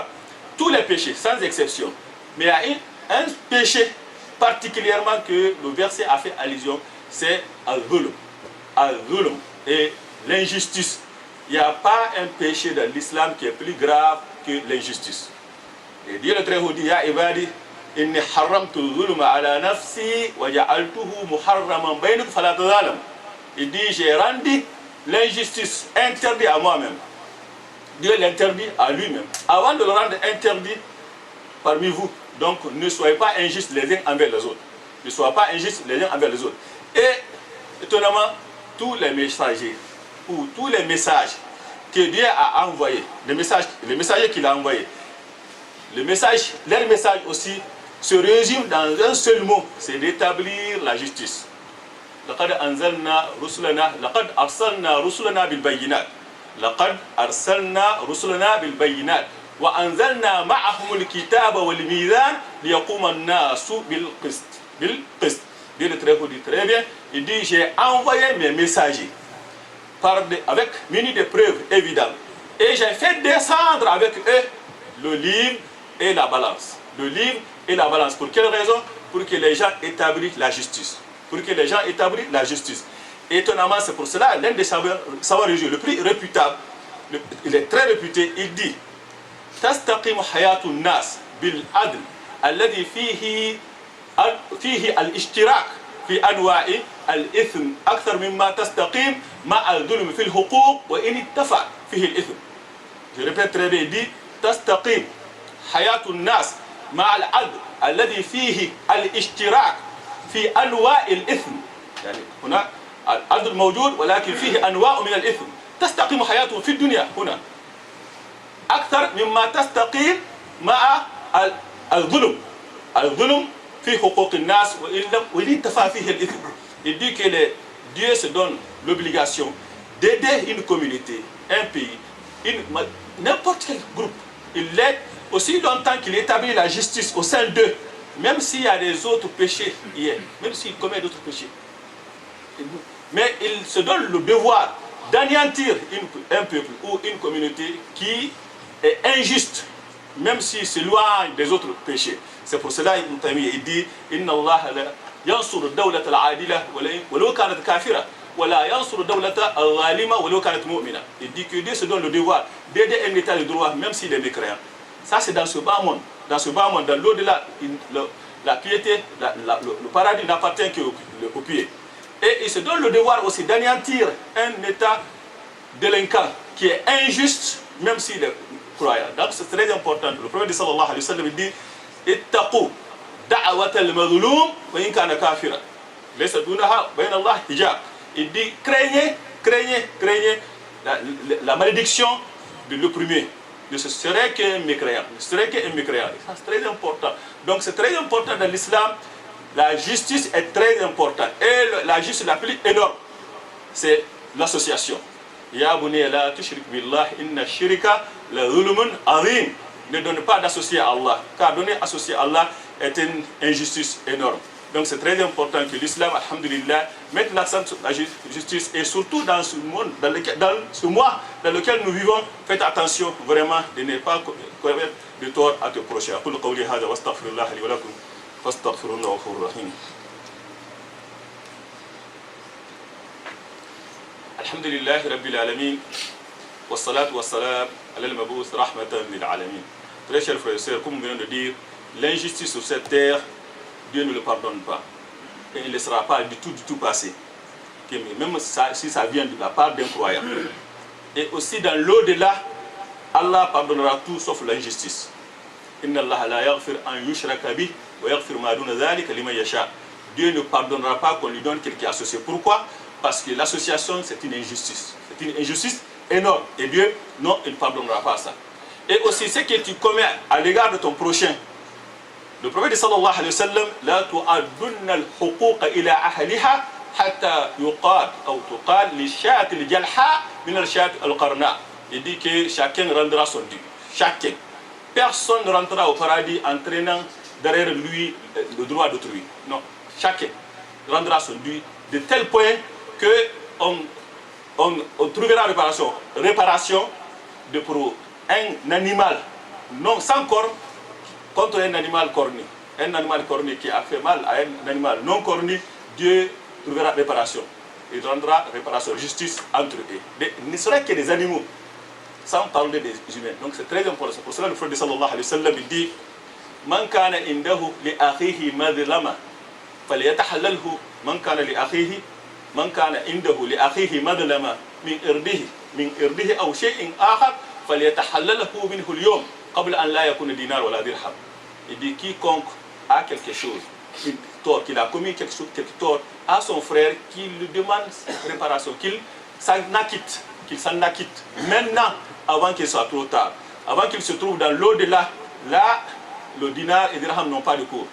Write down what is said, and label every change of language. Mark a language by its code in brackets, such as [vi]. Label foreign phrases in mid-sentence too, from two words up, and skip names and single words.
[fr] Tous les péchés, sans exception. Mais il y a un péché particulièrement que le verset a fait allusion, c'est al-zulm. Al-zulm et l'injustice. Il n'y a pas un péché dans l'islam qui est plus grave que l'injustice. Et Dieu le Très-Haut dit, [ar] يا عبادي إني حرمت الظلم على نفسي وجعلته محرما بينكم فلا تظالموا. [fr] Il dit, j'ai rendu l'injustice interdite à moi-même. Dieu l'interdit à lui-même. Avant de le rendre interdit parmi vous, donc ne soyez pas injustes les uns envers les autres. Ne soyez pas injustes les uns envers les autres. Et étonnamment, tous les messagers ou tous les messages que Dieu a envoyés, les messagers qu'il a envoyés, leur message aussi se résume dans un seul mot, c'est d'établir la justice. [ar] لقد أرسلنا رسلنا بالبينات وأنزلنا معهم الكتاب والميزان ليقوم الناس بالقسط. [fr] Dieu le Très-Haut dit très bien, il dit j'ai envoyé mes messagers avec munis de preuves évidentes et j'ai fait descendre avec eux le livre et la balance. Le livre et la balance. Pour quelle raison? Pour que les gens établissent la justice. Étonnamment, c'est pour cela, l'un des savants religieux le plus réputable, il est très réputé, il dit [ar] تستقيم حياة الناس بالعدل الذي فيه الاشتراك في أنواع الإثم أكثر مما تستقيم مع الظلم في الحقوق وإن اتفق فيه الإثم. [fr] Je répète très bien, il dit [ar] تستقيم حياة الناس مع العدل الذي فيه الاشتراك في أنواع الإثم. يعني هنا العدل موجود ولكن فيه أنواع من الإثم. تستقيم حياته في الدنيا هنا أكثر مما تستقيم مع الظلم. الظلم في حقوق الناس وإن اتفق فيه الإثم. [fr] Il dit que Dieu se donne l'obligation d'aider une communauté, un pays, n'importe quel groupe. Il l'aide aussi longtemps qu'il établit la justice au sein d'eux, même s'il y a des autres péchés hier, même s'il commet d'autres péchés. Mais il se donne le devoir d'anéantir un peuple ou une communauté qui est injuste, même s'il s'éloigne des autres péchés. C'est pour cela Ibn Taymiyyah il dit [ar] إن الله لا ينصر دولة العادلة ولو كانت كافرة ولا ينصر دولة الظالمة ولو كانت مؤمنة. [fr] Il dit que Dieu se donne le devoir d'aider un état de droit même s'il est mécréant. Ça c'est dans ce bas monde. Dans ce bas monde, dans l'au-delà, la piété, le paradis n'appartient qu'au pied. Et il se donne le devoir aussi d'anéantir un état délinquant qui est injuste, même s'il est croyant. Donc c'est très important. Le prophète [ar] صلى الله عليه وسلم dit اتقوا دعوة المظلوم وإن كان كافرا. ليس دونها بين الله حجاب. [fr] Il dit craignez la malédiction de l'opprimé. Ne serait qu'un mécréant. Ça c'est très important. Donc c'est très important dans l'islam. La justice est très importante. Et la justice la plus énorme, c'est l'association. [ar] يا بني لا تشرك بالله إن الشرك لظلم عظيم. [fr] Ne donne pas d'associé à Allah, car donner associé à Allah est une injustice énorme. Donc c'est très important que l'islam, alhamdulillah, mette l'accent sur la justice et surtout dans ce monde, dans ce mois dans lequel nous vivons, faites attention vraiment de ne pas commettre de tort à tes prochains. [ar] أقول قولي هذا واستغفر الله لي ولكم فاستغفروه إنه غفور رحيم. الحمد لله رب العالمين والصلاة والسلام على المبعوث رحمة للعالمين. [fr] Très chers frères et sœurs, comme nous venons de dire, l'injustice sur cette terre, Dieu ne le pardonne pas. Et il ne laissera pas du tout passer. Même si ça vient de la part d'un croyant. Et aussi dans l'au-delà, Allah pardonnera tout sauf l'injustice. [ar] إن الله لا يغفر أن يشرك به ويغفر ما دون ذلك لمن يشاء. [fr] Dieu ne pardonnera pas qu'on lui donne quelqu'un associé. Pourquoi? Parce que l'association c'est une injustice. C'est une injustice énorme. Et Dieu, non, il ne pardonnera pas ça. Et aussi ce que tu commets à l'égard de ton prochain. Le prophète [ar] صلى الله عليه وسلم, لتؤدن الحقوق إلى أهلها حتى يقاد ou يقال للشاة الجلحاء من الشاة القرناء. [fr] Il dit que chacun rendra son dû. Chacun. Personne ne rentrera au paradis en traînant derrière lui le droit d'autrui. Non. Chacun rendra son dû de tel point que on trouvera réparation pour un animal non sans corps contre un animal cornu. Un animal cornu qui a fait mal à un animal non cornu, Dieu trouvera réparation. Il rendra réparation, justice entre eux. Il ne serait que des animaux, sans parler des humains. Donc c'est très important. C'est pour cela que le prophète [ar] صلى الله عليه وسلم dit من كان عنده لأخيه مظلمة فليتحلله من كان عنده لأخيه مظلمة من عرضه أو شيء آخر فليتحلله منه اليوم قبل أن لا يكون دينار ولا درهم. [fr] Il dit quiconque a quelque chose, qu'il a commis quelque tort à son frère, qu'il lui demande réparation, qu'il s'en acquitte maintenant, avant qu'il soit trop tard, avant qu'il se trouve dans l'au-delà, là, le dinar et le dirham n'ont pas de cours.